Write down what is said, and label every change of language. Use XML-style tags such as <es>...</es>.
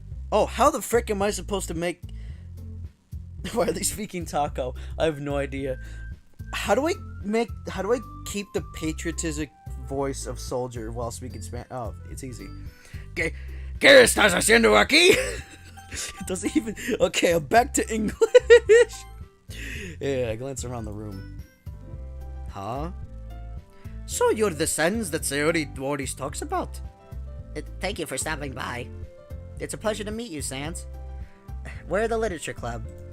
<en>Oh, how the frick am I supposed to make... Why are they speaking taco? I have no idea. How do I keep the patriotic voice of soldier while speaking Spanish? Oh, it's easy.</en> <es>¿Qué estás haciendo aquí?</es> <en>It doesn't even... Okay, I'm back to English. Yeah, I glance around the room. Huh? So you're the sons that Sayori always talks about? Thank you for stopping by. It's a pleasure to meet you, Sans. We're the Literature Club.</en>